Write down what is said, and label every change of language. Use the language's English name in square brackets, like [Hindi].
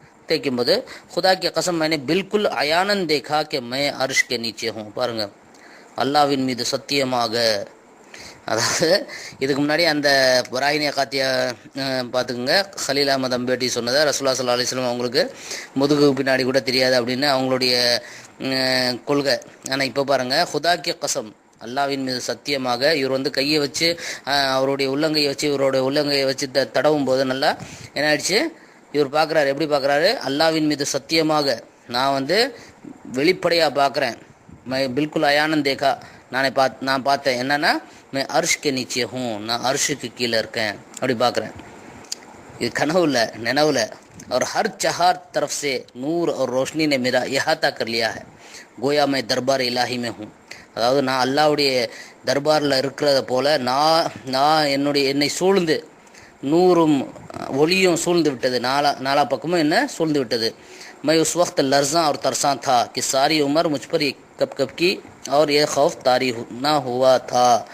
[Tamil] தேய்க்கும்போது [Hindi] खुदा की कसम मैंने बिल्कुल अयानन देखा कि मैं अर्श के नीचे हूँ. [Tamil] பாருங்க, அல்லாவின் மீது சத்தியமாக. அதாவது இதுக்கு முன்னாடி அந்த பராயினிய காத்திய பார்த்துக்குங்க, ஹலீல் அஹமத் அம்பேட்டி சொன்னதை ரசூலுல்லாஹி ஸல்லல்லாஹு அலைஹி வஸல்லம் அவங்களுக்கு முதுகு பின்னாடி கூட தெரியாது அப்படின்னு அவங்களுடைய கொள்கை. ஆனால் இப்போ பாருங்கள், ஹுதா கி கசம், அல்லாவின் மீது சத்தியமாக, இவர் வந்து கையை வச்சு அவருடைய உள்ளங்கையை வச்சு இவருடைய உள்ளங்கையை வச்சு தடவும் போது நல்லா என்ன ஆயிடுச்சு, இவர் பார்க்குறாரு. எப்படி பார்க்குறாரு, அல்லாவின் மீது சத்தியமாக நான் வந்து வெளிப்படையாக பார்க்குறேன். பில்குல் அயானன் தேகா, நான் பார்த்தேன் என்னன்னா, [Hindi] मैं अर्श के नीचे हूँ, [Tamil] நான் அர்ஷுக்கு கீழே இருக்கேன் அப்படி பார்க்குறேன். இது கனவுல நினைவுல. [Hindi] और हर चार तरफ से नूर और रोशनी ने मेरा इहाता कर लिया है, गोया मैं दरबार इलाही में हूँ. [Tamil] அதாவது நான் அல்லாவுடைய தர்பாரில் இருக்கிறத போல நான் என்னை சூழ்ந்து நூறும் ஒளியும் சூழ்ந்து விட்டது, நாலா பக்கமும் என்ன சூழ்ந்து விட்டது. [Hindi] मैं उस वक्त लर्जा और तरसा था कि सारी उम्र मुझ पर कब कब की और ये खौफ तारी ना हुआ था.